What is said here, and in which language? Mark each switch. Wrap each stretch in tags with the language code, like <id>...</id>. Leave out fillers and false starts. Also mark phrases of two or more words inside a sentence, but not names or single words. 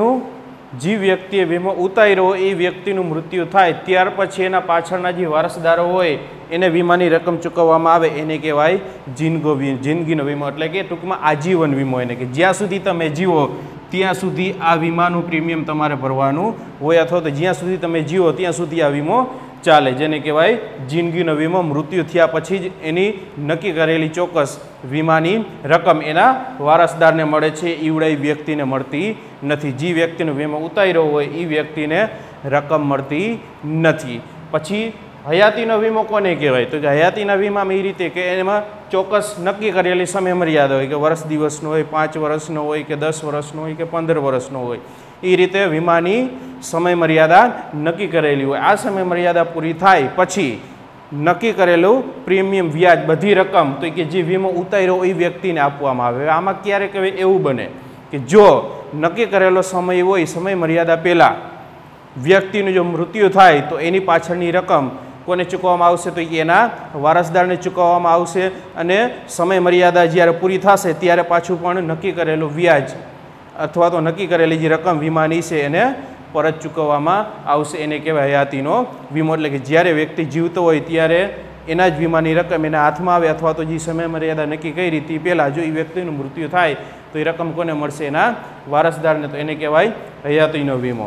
<gu>જે વ્યક્તિએ વીમો ઉતાર્યો એ વ્યક્તિનુ મૃત્યુ થાય ત્યાર પછી એના પાછળના જે વારસદારો હોય એને વીમાની રકમ ચૂકવવામાં આવે એને કહેવાય જિંદગીનો વીમો। એટલે કે ટૂંકમાં આજીવન વીમો, એને કે જ્યાં સુધી તમે જીવો ત્યાં સુધી આ વીમાનું પ્રીમિયમ તમારે ભરવાનું હોય, અથવા તો જ્યાં સુધી તમે જીવો ત્યાં સુધી આ વીમો ચાલે, જેને કહેવાય જિંદગીનો વીમો। મૃત્યુ થયા પછી જ એની નક્કી કરેલી ચોક્કસ વીમાની રકમ એના વારસદારને મળે છે, ઈવડે વ્યક્તિને મળતી નથી। જે વ્યક્તિનો વીમો ઉતાર્યો હોય એ વ્યક્તિને રકમ મળતી નથી। પછી હયાતીનો વીમો કોને કહેવાય તો કિ હયાતીના વીમામાં એ રીતે કે એમાં ચોક્કસ નક્કી કરેલી સમય મર્યાદા હોય, કે વર્ષ દિવસનો હોય, 5 વર્ષનો હોય કે 10 વર્ષનો હોય કે 15 વર્ષનો હોય, એ રીતે વીમાની સમય મર્યાદા નક્કી કરેલી હોય। આ સમય મર્યાદા પૂરી થાય પછી નક્કી કરેલૂ પ્રીમિયમ વ્યાજ બધી રકમ તો કિ જે વીમો ઉતાર્યો એ વ્યક્તિને આપવામાં આવે। આમાં ક્યારેક એવું બને કિ જો નક્કી કરેલો સમય હોય, સમય મર્યાદા પહેલા વ્યક્તિનું જો મૃત્યુ થાય તો એની પાછળની રકમ કોને ચૂકવવામાં આવશે તો એના વારસદારને ચૂકવવામાં આવશે, અને સમય મર્યાદા જ્યારે પૂરી થશે ત્યારે પાછું પણ નક્કી કરેલું વ્યાજ અથવા તો નક્કી કરેલી જે રકમ વીમાની છે એને પરત ચૂકવવામાં આવશે, એને કહેવાય હયાતીનો વીમો। એટલે કે જ્યારે વ્યક્તિ જીવતો હોય ત્યારે એના જ વીમાની રકમ એના હાથમાં આવે, અથવા તો જે સમય મર્યાદા નક્કી કરી તે પહેલાં જો એ વ્યક્તિનું મૃત્યુ થાય તો એ રકમ કોને મળશે? એના વારસદારને, તો એને કહેવાય હયાતીનો વીમો।</gu>